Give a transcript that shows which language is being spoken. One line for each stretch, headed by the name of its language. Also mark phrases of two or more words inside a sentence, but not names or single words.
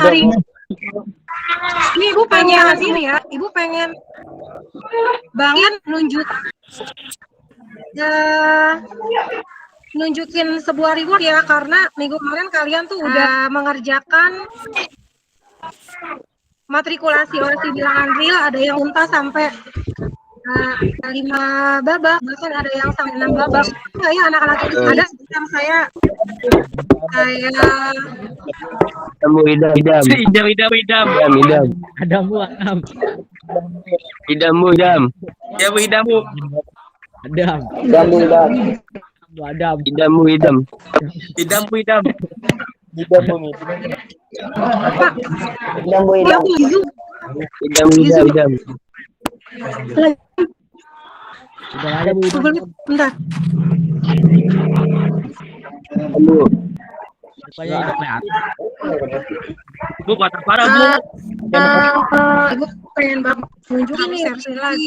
Indonesian: hari ini Ibu pengen ini ya, Ibu pengen banget nunjukin sebuah reward ya, karena minggu kemarin kalian tuh udah mengerjakan matrikulasi orasi bilangan real, ada yang tuntas sampai 5 babak, bahkan ada yang sampai 6 babak. Enggak ya anak-anak itu ada yang saya Idam. Adam, Bu. Adam. Idam, Bu, idam. Ya Bu, idam Bu. Adam. Idam, Bu, idam. Bu, Adam. Idam, Bu, idam. Idam Bu, idam. Idam, Bu, idam. Idam. Udah ada, Bu. Bentar. Bu. Rupanya udah kelihatan. Bu, parah Bu. Ibu pengen banget nunjukin nih versi lagi.